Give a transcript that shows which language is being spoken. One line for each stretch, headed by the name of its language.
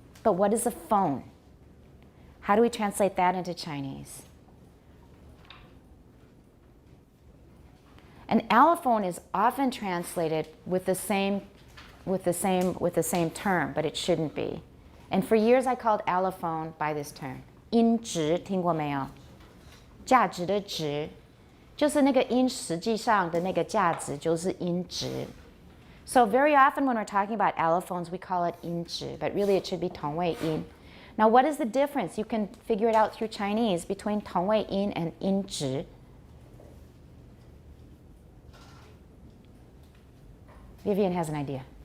English: But what is a phone? How do we translate that into Chinese? An allophone is often translated with the same term, but it shouldn't be. And for years I called allophone by this term.
Chinese: 音值听过没有？价值的值，就是那个音实际上的那个价值就是音值。
English: So very often when we're talking about allophones, we call it 音值, but really it should be 同位音. Now what is the difference? You can figure it out through Chinese between 同位音 and 音值. Vivian has an idea.